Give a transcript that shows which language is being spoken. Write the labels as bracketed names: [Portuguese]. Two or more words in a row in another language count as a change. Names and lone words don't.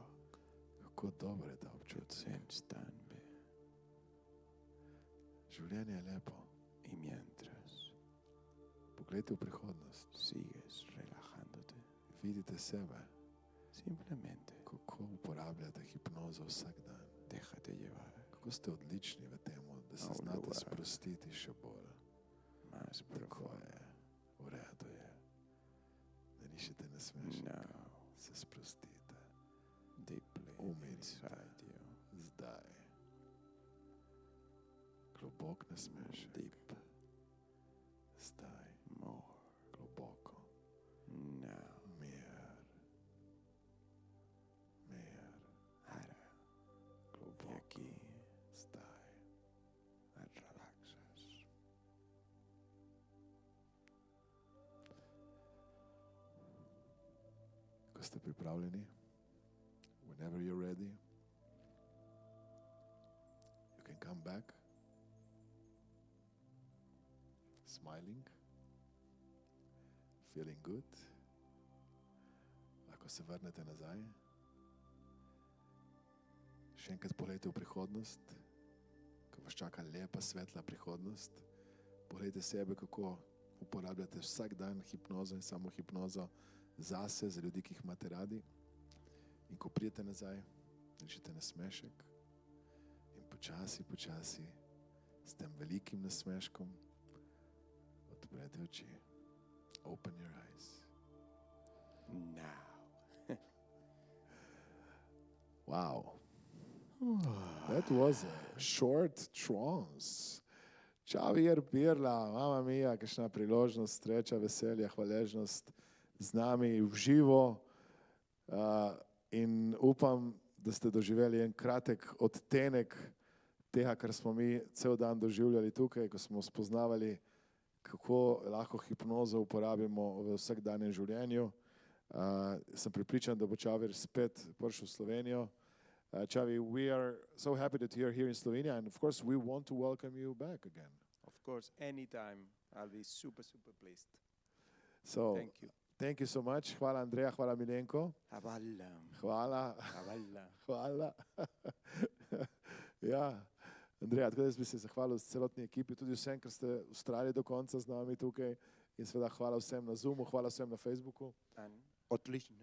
[Slovenian] Kako dober je ta občutek. Življenje je lepo. Poglejte v prihodnost. Vidite sebe. [Spanish] Simplemente [Slovenian] kako uporabljate hipnozo vsak dan. [Spanish] déjate llevar [Slovenian] Kako ste odlični v tem, da se A, znate [Spanish] lugar. [Slovenian] sprostiti še bolj. [Spanish] más [Slovenian] Tako [Spanish] profundo. [Slovenian] je, v redu je. Ne rišite nasmešek, [English] Now, [Slovenian] se sprostite. [English] deeply [Slovenian] Umirite. [English] inside you. [Slovenian] Zdaj. Globok nasmešek. [English] Deep. [Slovenian] Zdaj. [English] More. [Slovenian] Globoko. [English] Now. [Slovenian] Mir. Mir. [Spanish] Ahora. Y [Slovenian] Globoko. [Spanish] aquí [Slovenian] Zdaj. [Spanish] relaxas. [Slovenian] Ko ste pripravljeni, [English] whenever you're ready, you can come back, smiling, feeling good. [Slovenian] Lahko se vrnete nazaj. Še enkrat pogledajte v prihodnost, ko vas čaka lepa, svetla prihodnost. Pogledajte sebe, kako uporabljate vsak dan hipnozo in samo hipnozo zase, za ljudi, ki jih imate radi. In ko pridete nazaj, rečete nasmešek in počasi, počasi, s tem velikim nasmeškom, odprete oči. [English] Open your eyes. Now. Wow. That was a short trance. [Slovenian] Xavier Pirla, [Italian] mama mia, [Slovenian] kakšna priložnost, sreča, veselje, hvaležnost z nami v živo. In upam, da ste doživeli en kratek odtenek tega, kar smo mi cel dan doživljali tukaj, ko smo spoznavali, kako lahko hipnozo uporabimo v vsakdanjem življenju. Sem prepričan, da bo Xavier spet prišel v Slovenijo. [English] Xavi, we are so happy that you're here in Slovenia, and of course we want to welcome you back again. Of course, anytime. I'll be super, super pleased. So, Thank you. thank you so much. [Slovenian] Hvala Andreja, hvala Milenko. Hvala. Hvala. Hvala. Hvala. Ja, Andreja, tako da jaz bi se zahvalil celotni ekipi, tudi vsem, ker ste ustrajali do konca z nami tukaj. In seveda hvala vsem na Zoomu, hvala vsem na Facebooku. Odlično.